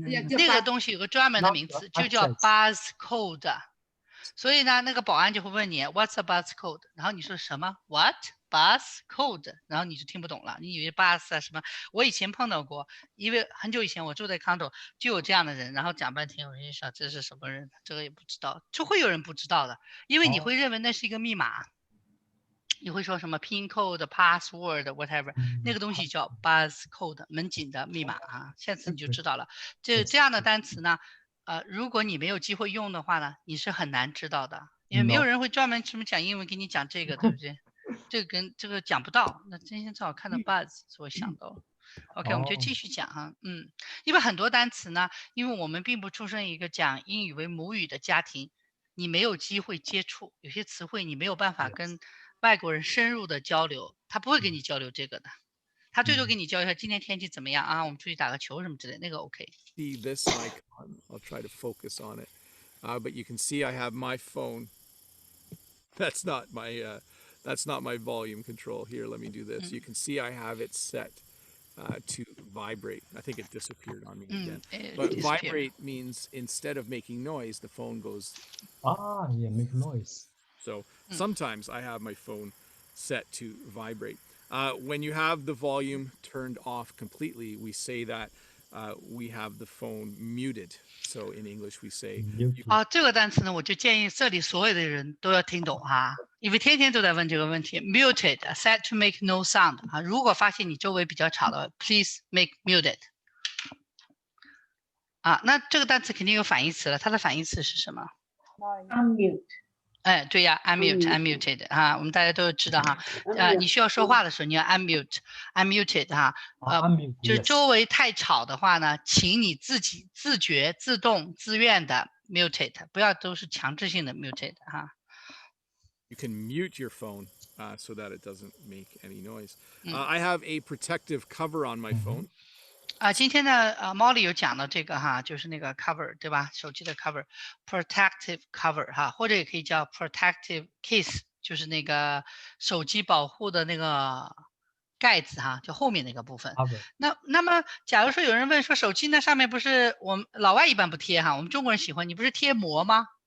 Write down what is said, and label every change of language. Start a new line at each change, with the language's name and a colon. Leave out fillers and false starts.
Chinese: 那个东西有个专门的名词，就叫 buzz code。所以呢，那个保安就会问你
English: What's a buzz code？
Chinese: 然后你说什么
English: What buzz code？
Chinese: 然后你就听不懂了，你以为 buzz 啊什么？我以前碰到过，因为很久以前我住在 condo 就有这样的人，然后讲半天，我就想这是什么人？这个也不知道，就会有人不知道的，因为你会认为那是一个密码。你会说什么
English: pin code password whatever，
Chinese: 那个东西叫 buzz code 门禁的密码啊，下次你就知道了。这样的单词呢，如果你没有机会用的话呢，你是很难知道的，因为没有人会专门什么讲英文给你讲这个，对不对？这个跟这个讲不到。那今天正好看到 buzz， 所以我想到了。 OK， 我们就继续讲哈，因为很多单词呢，因为我们并不出生一个讲英语为母语的家庭，你没有机会接触，有些词汇你没有办法跟外国人深入的交流，他不会跟你交流这个的，他最多给你教一下今天天气怎么样啊，我们出去打个球什么之类的，那个 OK。
English: See this icon, I'll try to focus on it, but you can see I have my phone. That's not my volume control. Here, let me do this. You can see I have it set to vibrate. I think it disappeared on me again. But vibrate means instead of making noise, the phone goes. Yeah, make noise. So sometimes I have my phone set to vibrate. When you have the volume turned off completely, we say that we have the phone muted. So in English we say
Chinese: 这个单词呢，我就建议这里所有的人都要听懂哈，因为天天都在问这个问题。
English: Muted, set to make no sound 啊，
Chinese: 如果发现你周围比较吵的
English: ，please make muted。
Chinese: 那这个单词肯定有反义词了，它的反义词是什么
English: ？Unmute。
Chinese: 对呀 ，unmuted 哈，我们大家都知道哈。你需要说话的时候，你要 unmuted 哈。就是周围太吵的话呢，请你自己自觉、自动、自愿的 muted， 不要都是强制性的 muted 哈。
English: You can mute your phone so that it doesn't make any noise. I have a protective cover on my phone.
Chinese: 今天呢，Molly 有讲到这个哈，就是那个 cover 对吧？手机的 cover，protective cover 哈，或者也可以叫 protective case， 就是那个手机保护的那个盖子哈，就后面那个部分。那么，假如说有人问说，手机那上面不是我们老外一般不贴哈，我们中国人喜欢，你不是贴膜吗？